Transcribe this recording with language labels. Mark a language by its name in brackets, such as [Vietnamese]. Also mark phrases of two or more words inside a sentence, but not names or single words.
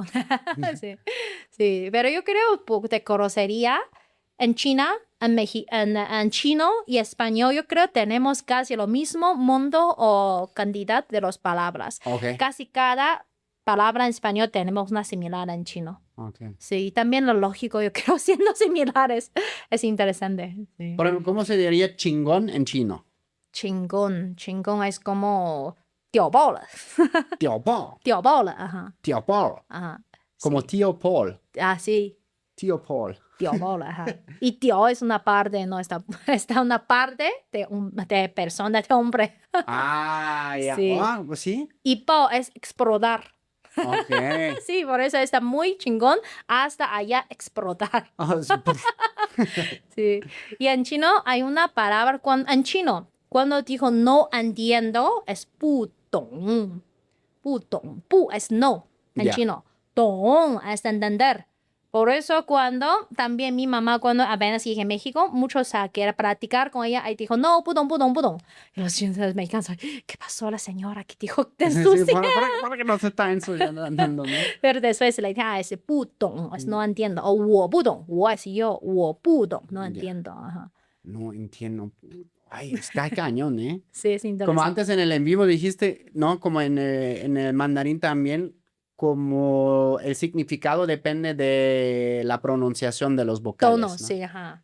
[Spanish] Sí, pero yo creo de grosería en China, en chino y español, yo creo tenemos casi lo mismo mundo o cantidad de las palabras. Ok. Casi cada palabra en español tenemos una similar en chino. Okay. Sí, también lo lógico, yo creo, siendo similares. Es interesante. Sí. Por ejemplo, ¿cómo se diría chingón en chino? Chingón. Chingón es como [Chinese] 屌爆了. [Spanish] Tío Paul. [Chinese] 屌爆了, [Spanish] ajá. Tío Paul. Ajá. Como tío Paul. Ah, sí. Tío Paul. [Chinese] 屌爆了, [Spanish] ajá. Y 屌 es una parte, no está, está una parte de persona, de hombre. Ah, ya. Sí. Ah, pues sí. Y pao es explotar. Ok. Sí, por eso está muy chingón hasta allá explotar. Ah, sí, pues, Sí. Y en chino hay una palabra, en chino, cuando dijo no entiendo, es [Chinese] 不懂. 不懂. [Spanish] Pu es no en Ya. chino. Dong es entender. Por eso cuando también mi mamá, cuando apenas llegué a México, muchos quieren practicar con ella, y dijo, no, [Chinese] 不懂，不懂，不懂. [Spanish] Y los chinos mexicanos, ¿qué pasó a la señora que dijo te sí, ensucia? para que no se está ensuciando, ¿no? Pero después le dije, es [Chinese] 不懂, [Spanish] es no entiendo. [Chinese] O 我不懂, 我 [Spanish] es yo, [Chinese] 我不懂, [Spanish] no entiendo. Ajá. No entiendo. Ay, está cañón, ¿eh? Sí, es interesante. Como antes en el en vivo dijiste, ¿no? Como en el mandarín también, como el significado depende de la pronunciación de los vocales, Tono, ¿no? sí, ajá.